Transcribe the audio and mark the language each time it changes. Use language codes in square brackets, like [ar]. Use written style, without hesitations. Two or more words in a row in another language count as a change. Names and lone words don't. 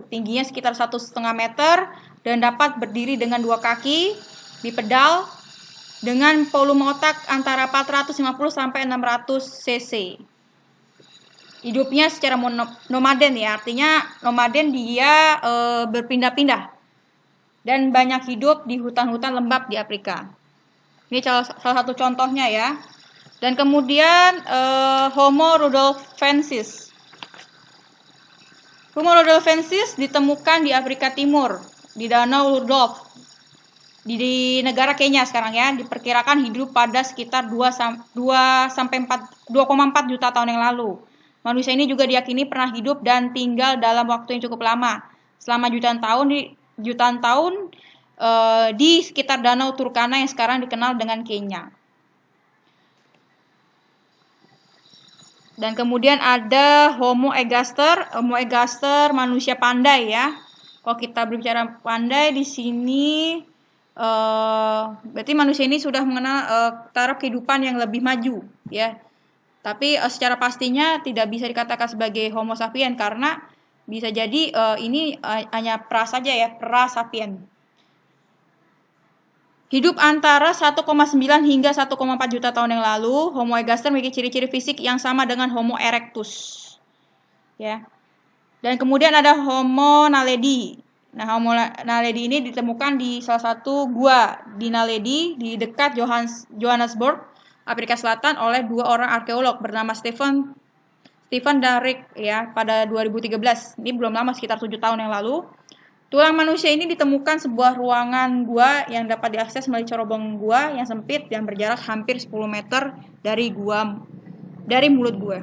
[id] Tingginya sekitar 1,5 meter dan dapat berdiri dengan 2 kaki, bipedal, dengan volume otak antara 450 sampai 600 cc. Hidupnya secara nomaden ya, artinya nomaden dia berpindah-pindah dan banyak hidup di hutan-hutan lembab di Afrika. Ini salah satu contohnya ya. Dan kemudian Homo rudolfensis. Homo rudolfensis ditemukan di Afrika Timur, di Danau Rudolf, di negara Kenya sekarang ya. Diperkirakan hidup pada sekitar 2,4 juta tahun yang lalu. Manusia ini juga diyakini pernah hidup dan tinggal dalam waktu yang cukup lama, selama jutaan tahun di sekitar Danau Turkana yang sekarang dikenal dengan Kenya. Dan kemudian ada Homo ergaster. Homo ergaster manusia pandai ya. Kalau kita berbicara pandai di sini, berarti manusia ini sudah mengenal taraf kehidupan yang lebih maju ya. Tapi secara pastinya tidak bisa dikatakan sebagai Homo sapien karena bisa jadi ini hanya pra saja ya, pra sapien. Hidup antara 1,9 hingga 1,4 juta tahun yang lalu, Homo ergaster memiliki ciri-ciri fisik yang sama dengan Homo erectus. Ya. Dan kemudian ada Homo naledi. Nah, Homo naledi ini ditemukan di salah satu gua di Naledi di dekat Johannesburg, Afrika Selatan oleh 2 orang arkeolog bernama Stephen dan Rick ya pada 2013. Ini belum lama, sekitar 7 tahun yang lalu. Tulang manusia ini ditemukan sebuah ruangan gua yang dapat diakses melalui cerobong gua yang sempit dan berjarak hampir 10 meter dari mulut gua.